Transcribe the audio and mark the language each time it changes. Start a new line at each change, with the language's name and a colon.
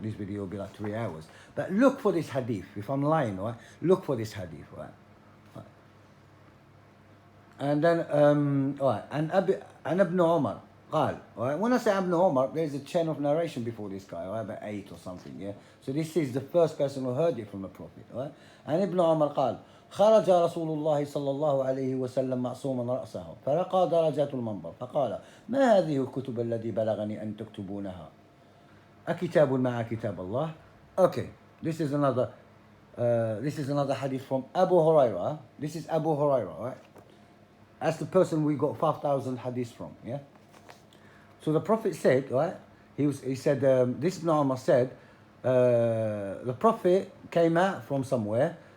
English: This video will be like 3 hours. But look for this hadith. If I'm lying, right? Look for this hadith, right? And then, right. And Ibn Umar. قال, right? When I say Ibn Umar, there's a chain of narration before this guy, right? About 8 or something, yeah? So this is the first person who heard it from the Prophet, right? And Ibn Umar
Arabic: قال خرج رسول الله صلى الله عليه وسلم معصوما رأسه فرقى درجات المنبر فقال ما هذه الكتب التي بلغني أن تكتبونها أكتاب مع كتاب الله.
English: Okay, this is another hadith from Abu Hurairah. This is Abu Hurairah, right? That's the person we got 5,000 hadiths from, yeah? So the Prophet said, right? He said, this Ibn Umar said, the Prophet came out from somewhere.